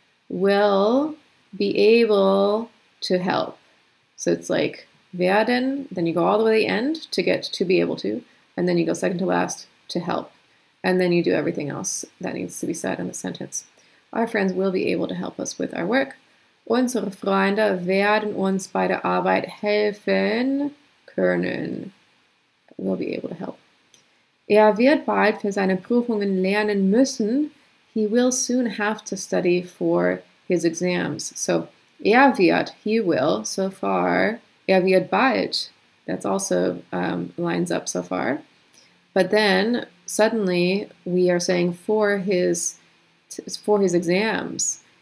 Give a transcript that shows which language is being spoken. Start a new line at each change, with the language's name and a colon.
English: Will be able to help. So it's like werden, then you go all the way to the end to get to be able to, and then you go second to last to help. And then you do everything else that needs to be said in the sentence. Our friends will be able to help us with our work.
German: Unsere Freunde werden uns bei der Arbeit helfen können.
English: Will be able to help.
German: Er wird bald für seine Prüfungen lernen müssen.
English: He will soon have to study for his exams. So, wird, he will, so far. Wird bald, that's also lines up so far. But then, suddenly, we are saying for his exams.